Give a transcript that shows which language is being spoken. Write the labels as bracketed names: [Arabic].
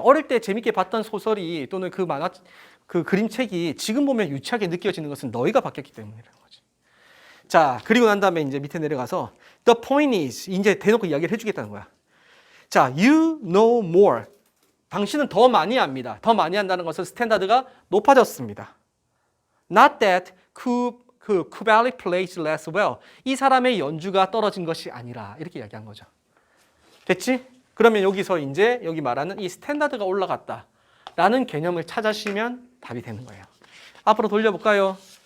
[Korean] 어릴 때 재밌게 봤던 소설이 또는 그 만화, 그 그림책이 지금 보면 유치하게 느껴지는 것은 너희가 바뀌었기 때문이라는 거지. 자, 그리고 난 다음에 이제 밑에 내려가서 [English] The point is, [Korean] 이제 대놓고 이야기를 해주겠다는 거야. 자, [English] you know more. [Korean] 당신은 더 많이 압니다. 더 많이 한다는 것은 스탠다드가 높아졌습니다. [English] Not that Kubali plays less well. [Korean] 이 사람의 연주가 떨어진 것이 아니라 이렇게 이야기한 거죠. 됐지? 그러면 여기서 이제 여기 말하는 이 스탠다드가 올라갔다라는 개념을 찾으시면 답이 되는 거예요. 앞으로 돌려볼까요?